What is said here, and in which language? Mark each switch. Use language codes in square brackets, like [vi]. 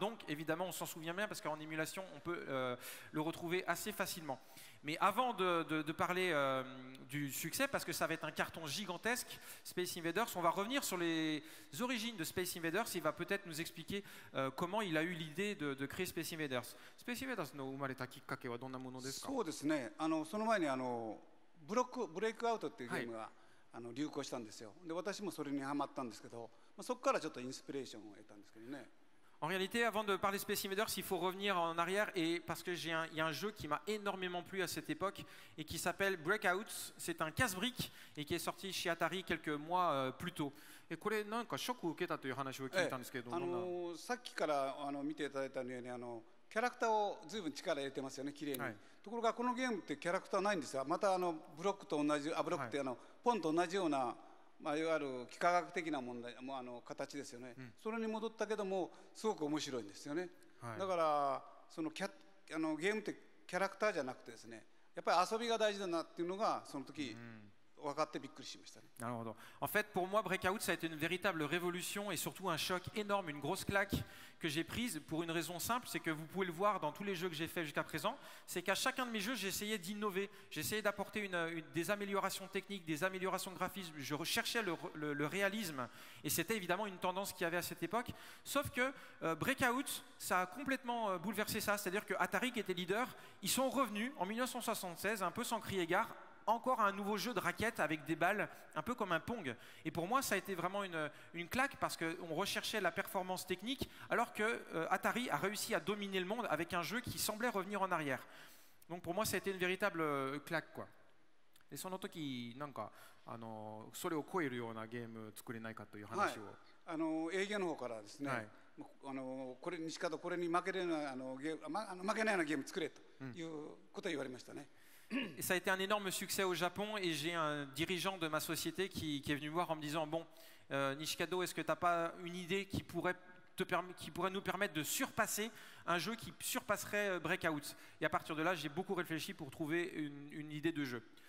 [fr] Donc, évidemment, on s'en souvient bien parce qu'en émulation, on peut le retrouver assez facilement. Mais avant de parler du succès, parce que ça va être un carton gigantesque, Space Invaders, on va revenir sur les origines de Space Invaders. Il va peut-être nous expliquer comment il a eu l'idée de créer Space Invaders. [ja] Space Invaders の生まれたきっかけはどんなものですか？そうですね。その前にブレイクアウトっていうゲームが、流行したんですよ。で、私もそれにハマったんですけど、そこからちょっとインスピレーションを得たんですけどね。 [fr] En réalité, avant de parler Space Invaders, il faut revenir en arrière et parce que il y a un jeu qui m'a énormément plu à cette époque et qui s'appelle Breakout. C'est un casse-brique et qui est sorti chez Atari quelques mois plus tôt. Et [ja] これなんかショックを受けたという話を聞いたんですけど、さっきから見ていただいたようにキャラクターを随分力入れてますよね、綺麗に。ところがこのゲームってキャラクターないんですよ。またブロックと同じブロックってポンと同じような。いわゆる幾何学的な問題形ですよね、それに戻ったけどもすごく面白いんですよね、だからそのゲームってキャラクターじゃなくてですね、やっぱり遊びが大事だなっていうのがその時分かってびっくりしましたね。なるほど。 [fr] En fait, pour moi, Breakout, ça a été une véritable révolution et surtout un choc énorme, une grosse claque que j'ai prise pour une raison simple, c'est que vous pouvez le voir dans tous les jeux que j'ai fait jusqu'à présent, c'est qu'à chacun de mes jeux, j'essayais d'innover, j'essayais d'apporter des améliorations techniques, des améliorations de graphisme, je recherchais le réalisme et c'était évidemment une tendance qu'il y avait à cette époque, sauf que Breakout, ça a complètement bouleversé ça, c'est-à-dire que Atari qui était leader, ils sont revenus en 1976, un peu sans crier gare, encore un nouveau jeu de raquettes avec des balles, un peu comme un Pong. Et pour moi, ça a été vraiment une claque parce qu'on recherchait la performance technique alors que Atari a réussi à dominer le monde avec un jeu qui semblait revenir en arrière. Donc pour moi, ça a été une véritable claque, quoi. [ja] でその時なんかそれを超えるようなゲーム作れないかという話を、営業の方からですね、これ西方これに負けないような負けないようなゲーム作れということを言われましたね。 [fr] Et ça a été un énorme succès au Japon et j'ai un dirigeant de ma société qui est venu me voir en me disant bon Nishikado, est-ce que tu n'as pas une idée qui pourrait nous permettre de surpasser un jeu qui surpasserait Breakout? Et à partir de là, j'ai beaucoup réfléchi pour trouver une idée de jeu.